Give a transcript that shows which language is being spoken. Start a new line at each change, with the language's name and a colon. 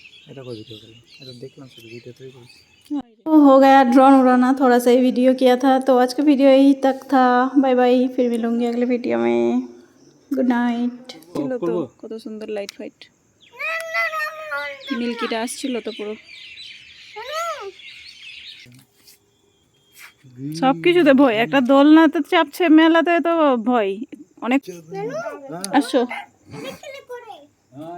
Bangla: এটা
Hindi: कोई वीडियो करें,
Bangla: এটা দেখলাম শুধু ভিডিও তৈরি করেছি।
Hindi: तो हो गया ड्रोन उड़ाना, थोड़ा सा ही वीडियो किया था। तो आज का वीडियो यही तक था। बाय बाय, फिर मिलूंगी अगले वीडियो में।
English: Good night.
Hindi: चलो तो
Bangla: কত সুন্দর লাইট ফাইট, মিল্কিটা আসছিল তো পুরো। সব কিছুতে ভয়, একটা দোলনাতে চাপছে, মেলাতে তো ভয় অনেক। আসো।